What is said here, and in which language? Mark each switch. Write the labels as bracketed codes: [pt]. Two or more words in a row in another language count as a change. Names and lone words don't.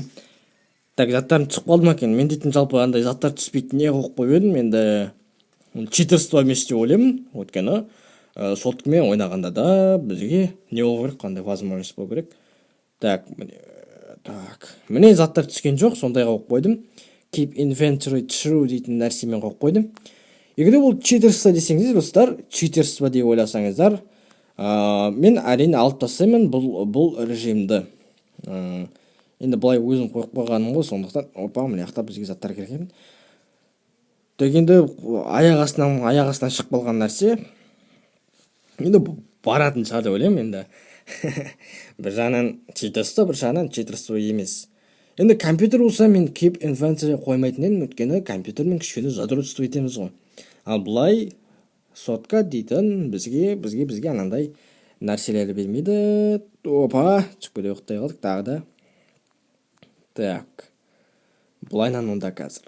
[kk] Так, заттарым түсіп қалды ма екен? Мен дейтін жалпы андай заттар түспейтін не қойып қойып едім. Енді читерство емес деп ойлаймын. Өйткені [ru] соткамен [kk] ойнағанда да бізге не болу керек, қандай возможность болу керек. Так, міне заттар түскен жоқ, сондай қойып қойдым. [en] Keep inventory true [kk] дейтін нәрсемен қойып қойдым. Егер бұл читерство десеңіздер, достар, читерство деп ойласаңыздар, мен әрине алып тастаймын бұл режимді. Енді бұлай өзім қойып қойғаным ғой, сондықтан мына жақта бізге заттар керек екен. Енді аяқ астынан шығып қалған нәрсе енді баратын шығар деп ойлаймын енді. Бір жағынан читерство, бір жағынан читерство емес. Енді компьютер болса мен [en] keep inventory [kk] қоймайтын едім, өйткені компьютермен кішкене задротство етеміз ғой. Ал бұлай сотка дейтін бізге анандай нәрселерді бермейді. Түкпеле ұқтай қалдық тағы да. Так, бұлайнан онда қазір.